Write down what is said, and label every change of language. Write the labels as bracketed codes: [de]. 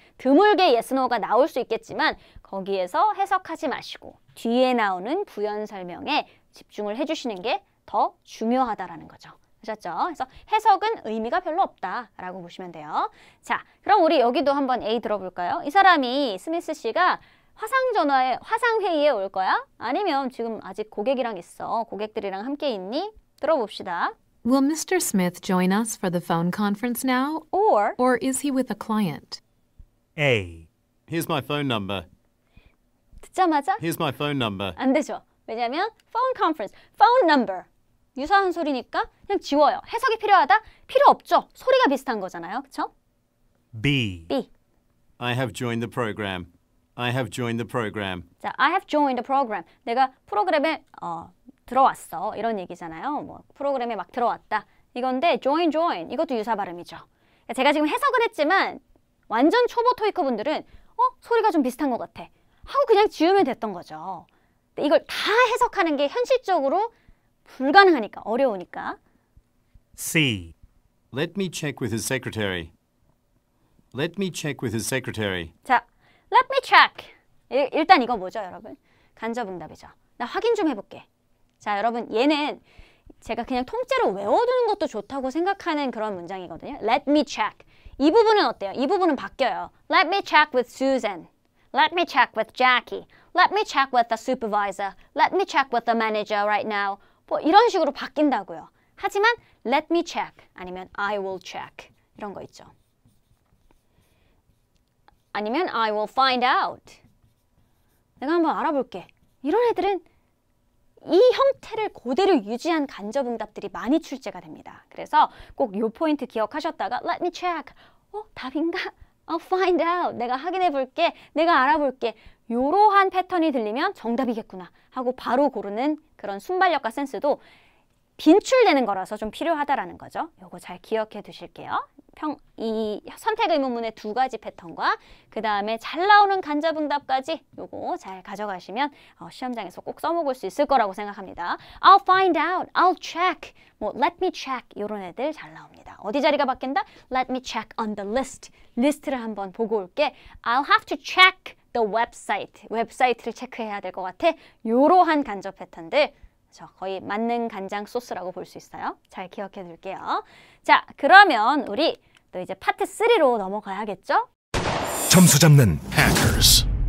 [ko] 드물게 yes, no가 나올 수 있겠지만 거기에서 해석하지 마시고 뒤에 나오는 부연 설명에 집중을 해주시는 게 더 중요하다라는 거죠. 아셨죠? 그래서 해석은 의미가 별로 없다라고 보시면 돼요. 자, 그럼 우리 여기도 한번 A 들어볼까요? 이 사람이 스미스 씨가 화상 회의에 올 거야? 아니면 지금 아직 고객이랑 있어. 고객들이랑 함께 있니? 들어봅시다. [en] Will Mr. Smith join us for the phone conference now? Or is he with a client? A. Here's my phone number. [ko] 듣자마자 [en] Here's my phone number. [ko] 안 되죠. 왜냐하면 phone conference, phone number 유사한 소리니까 그냥 지워요. 해석이 필요하다? 필요 없죠. 소리가 비슷한 거잖아요. 그렇죠? [en] B. B. I have joined the program. I have joined the program. 자, I have joined the program. [ko] 내가 프로그램에 들어왔어. 이런 얘기잖아요. 뭐 프로그램에 막 들어왔다. 이건데 join 이것도 유사 발음이죠. 제가 지금 해석을 했지만 완전 초보 토익커 분들은 소리가 좀 비슷한 것 같아 하고 그냥 지우면 됐던 거죠. 근데 이걸 다 해석하는 게 현실적으로 불가능하니까, 어려우니까. [en] C. Let me check with his secretary. Let me check with his secretary. [ko] 자, [en] let me check. [ko] 일단 이거 뭐죠, 여러분? 간접응답이죠. 나 확인 좀 해볼게. 자, 여러분, 얘는 제가 그냥 통째로 외워두는 것도 좋다고 생각하는 그런 문장이거든요. [en] Let me check. [ko] 이 부분은 어때요? 이 부분은 바뀌어요. [en] Let me check with Susan. Let me check with Jackie. Let me check with the supervisor. Let me check with the manager right now. [ko] 뭐 이런 식으로 바뀐다고요. 하지만 [en] let me check [ko] 아니면 [en] I will check [ko] 이런 거 있죠. [en] 아니면 I will find out. [ko] 내가 한번 알아볼게. 이런 애들은 이 형태를 그대로 유지한 간접응답들이 많이 출제가 됩니다. 그래서 꼭 이 포인트 기억하셨다가 [en] let me check. [ko] 답인가? [en] I'll find out. [ko] 내가 확인해 볼게. 내가 알아볼게. 이러한 패턴이 들리면 정답이겠구나 하고 바로 고르는 그런 순발력과 센스도 빈출되는 거라서 좀 필요하다라는 거죠. 요거 잘 기억해 두실게요. 이 선택 의문문의 두 가지 패턴과 그 다음에 잘 나오는 간접응답까지 요거 잘 가져가시면 시험장에서 꼭 써먹을 수 있을 거라고 생각합니다. [en] I'll find out, I'll check, 뭐 let me check [ko] 이런 애들 잘 나옵니다. 어디 자리가 바뀐다? [en] Let me check on the list. [ko] 리스트를 한번 보고 올게. [en] I'll have to check the website. [ko] 웹사이트를 체크해야 될 것 같아. 요러한 간접 패턴들 거의 만능 간장 소스라고 볼 수 있어요. 잘 기억해 둘게요. 자, 그러면 우리 또 이제 파트 3로 넘어가야겠죠? 점수 잡는 Hackers.